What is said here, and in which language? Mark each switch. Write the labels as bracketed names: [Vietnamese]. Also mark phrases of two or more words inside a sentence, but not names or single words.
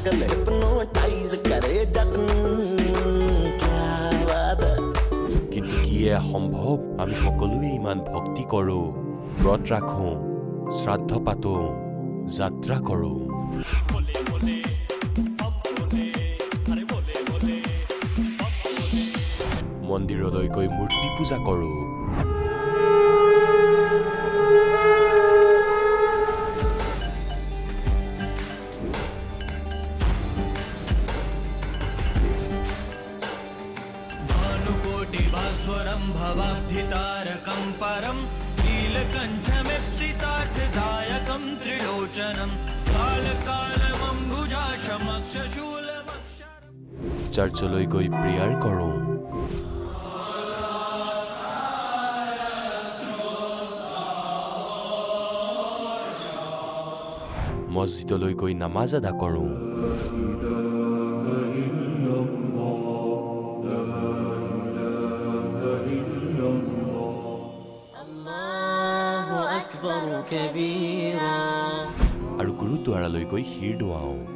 [Assamese] কিন্তু কি সম্ভৱ আমি সকলোৱে ইমান ভক্তি কৰো ব্ৰত ৰাখো শ্ৰাদ্ধ পাতো যাত্ৰা কৰো মন্দিৰলৈ গৈ মূৰ্তি পূজা কৰো [Sanskrit] भानुकोटिभास्वरं भवाब्धितारकं परं नीलकण्ठमिप्सितार्थदायकं त्रिलोचनं कालकालमम्बुजाशमक्षशूलमक्षरं [Assamese] चर्चলৈ গৈ প্ৰেয়াৰ কৰো মছজিদলৈ গৈ নামাজ আদা কৰো আৰু গুৰুদ্বাৰালৈ গৈ শিৰ দোৱাও